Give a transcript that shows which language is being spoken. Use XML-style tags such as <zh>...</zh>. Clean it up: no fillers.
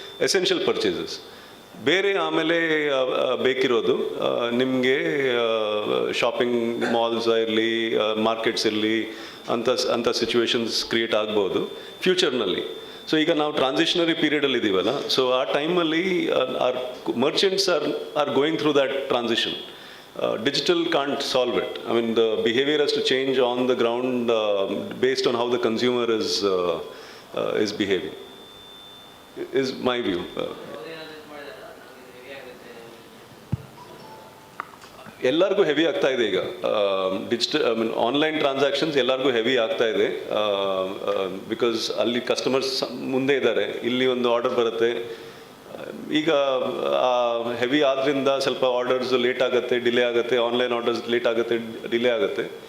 <kn>Essential purchases ಬೇರೆ. ಆಮೇಲೆ ಬೇಕಿರೋದು ನಿಮಗೆ ಶಾಪಿಂಗ್ ಮಾಲ್ಸ್ ಇರಲಿ, ಮಾರ್ಕೆಟ್ಸ್ ಇರಲಿ, ಅಂಥ ಸಿಚುವೇಶನ್ಸ್ ಕ್ರಿಯೇಟ್ ಆಗ್ಬೋದು ಫ್ಯೂಚರ್ನಲ್ಲಿ.</kn> <en>so</en> <kn>ಈಗ ನಾವು ಟ್ರಾನ್ಸಿಷನರಿ ಪೀರಿಯಡಲ್ಲಿ ಇದ್ದೀವಲ್ಲ, ಸೊ ಆ ಟೈಮಲ್ಲಿ</kn> <en>Are merchants are going through that transition. Digital can't solve it. I mean, the behavior has to change on the ground based on how the consumer is behaving, is my view.</en> <kn>ಎಲ್ಲರಿಗೂ heavy ಆಗ್ತಾ ಇದೆ ಈಗ digital, I mean online transactions ಎಲ್ಲರಿಗೂ heavy ಆಗ್ತಾ ಇದೆ. Because ಅಲ್ಲಿ customers ಮುಂದೆ ಇದ್ದಾರೆ, ಇಲ್ಲಿ ಒಂದು ಆರ್ಡರ್ ಬರುತ್ತೆ. ಈಗ ಹೆವಿ ಆದ್ದರಿಂದ ಸ್ವಲ್ಪ ಆರ್ಡರ್ಸ್ ಲೇಟ್ ಆಗುತ್ತೆ, ಡಿಲೇ ಆಗುತ್ತೆ, ಆನ್ಲೈನ್ ಆರ್ಡರ್ಸ್ ಲೇಟ್ ಆಗುತ್ತೆ, ಡಿಲೇ ಆಗುತ್ತೆ.</kn>